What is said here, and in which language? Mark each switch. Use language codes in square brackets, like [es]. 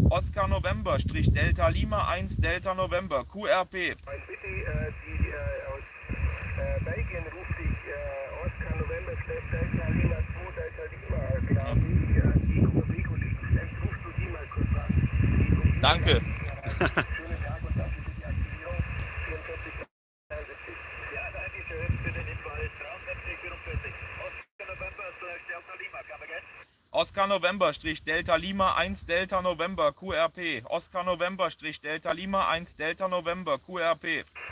[en] Oscar November / Delta Lima 1 Delta November QRP. [de] Mein Bitte, die aus Belgien ruft dich Oscar November Delta Lima 2 Delta Lima, glaube ich, die QRP-Kollegen. Vielleicht rufst du die mal kurz an. Danke. Schönen Tag und danke für die Aktivierung. 44, 73. Ja, danke schön für den Hinweis. 73, 44. [en] Oscar November Delta Lima, come again. Oscar November / Delta Lima 1 Delta November QRP. Oscar November / Delta Lima 1 Delta November QRP.